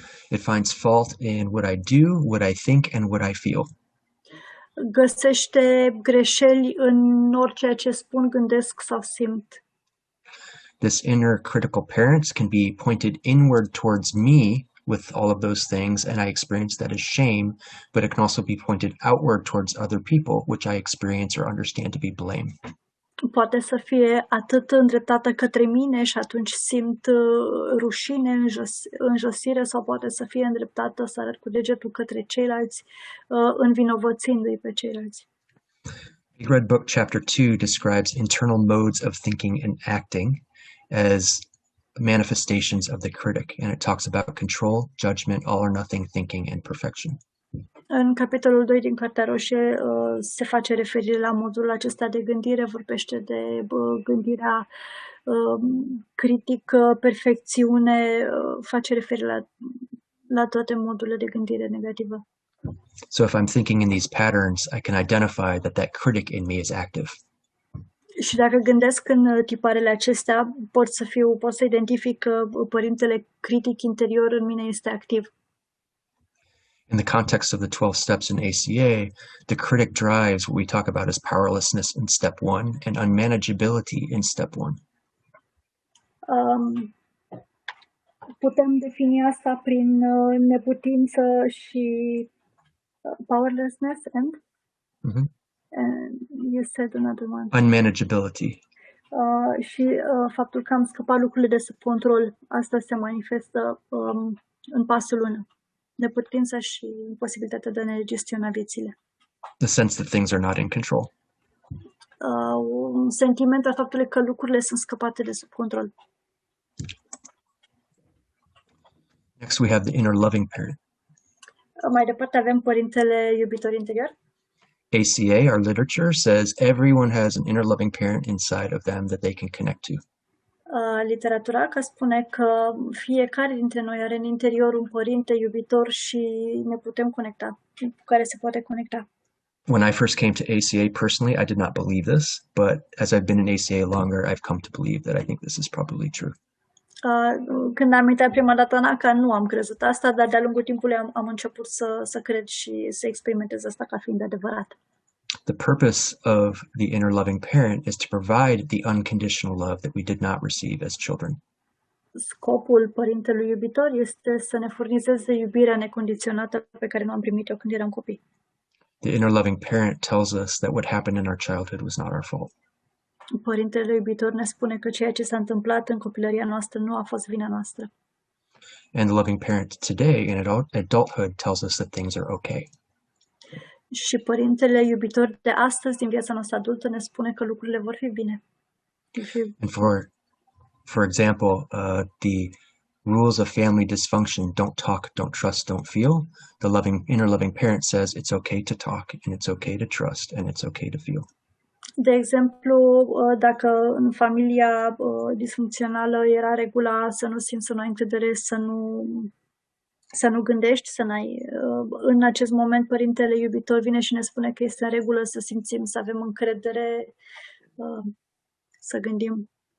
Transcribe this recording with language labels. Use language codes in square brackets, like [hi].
[en] It finds fault in what I do, what I think, and what I feel. [ro] Găsește greșeli în orice ce spun, gândesc sau simt. [en] This inner critical parent can be pointed inward towards me with all of those things, and I experience that as shame, but it can also be pointed outward towards other people, which I experience or understand to be blame. [ro] Poate să fie atât îndreptată către mine și atunci simt rușine, înjosire, sau poate să fie îndreptată să arăt cu degetul către ceilalți, învinovățindu-i pe ceilalți. [en] Big Red Book Chapter 2 describes internal modes of thinking and acting as manifestations of the critic, and it talks about control, judgment, all or nothing thinking, and perfection. [ro] În capitolul 2 din Cartea Roșie se face referire la modul acesta de gândire, vorbește de gândirea critică, perfecțiune, face referire la toate modurile de gândire negativă. [en] So if I'm thinking in these patterns, I can identify that critic in me is active. [ro] Și dacă gândesc în tiparele acestea, pot să identific că părintele critic interior în mine este activ. [en] In the context of the 12 steps in ACA, the critic drives what we talk about as powerlessness in step 1 and unmanageability in step 1. [ro] Putem defini asta prin neputință și [en] powerlessness and? Mm-hmm. And you said another one. Unmanageability. [ro] Și faptul că am scăpat lucrurile de sub control, asta se manifestă în pasul 1. Neputința și imposibilitatea de a ne gestiona viețile. [en] The sense that things are not in control. [ro] Un sentiment al faptului că lucrurile sunt scăpate de sub control. [en] Next we have the inner loving parent. [ro] Mai departe avem părintele iubitor interior. [en] ACA, our literature, says everyone has an inner loving parent inside of them that they can connect to. [ro] Literatura că spune că fiecare dintre noi are în interior un părinte iubitor și ne putem conecta, cu care se poate conecta. [en] When I first came to ACA personally, I did not believe this, but as I've been in ACA longer, I've come to believe that I think this is probably true. [ro] Când am intrat prima dată în ACA, nu am crezut asta, dar de-a lungul timpului am început să cred și să experimentez asta ca fiind adevărat. [en] The purpose of the inner loving parent is to provide the unconditional love that we did not receive as children. [ro] Scopul părintelui iubitor este să ne furnizeze iubirea necondiționată pe care nu am primit-o când eram copii. [en] The inner loving parent tells us that what happened in our childhood was not our fault. [ro] Părintele iubitor ne spune că ceea ce s-a întâmplat în copilăria noastră nu a fost vina noastră. [en] And the loving parent today in adulthood tells us that things are okay. [ro] Și părintele iubitor de astăzi, din viața noastră adultă, ne spune că lucrurile vor fi bine. [en] And for example, the rules of family dysfunction, don't talk, don't trust, don't feel. The inner loving parent says it's okay to talk, and it's okay to trust, and it's okay to feel. [ro] De exemplu, dacă în familia disfuncțională era regula să nu simți, să nu ai încredere, să nu gândești, în acest moment părintele iubitor vine și ne spune că este în regulă să simțim, să avem încredere, să gândim.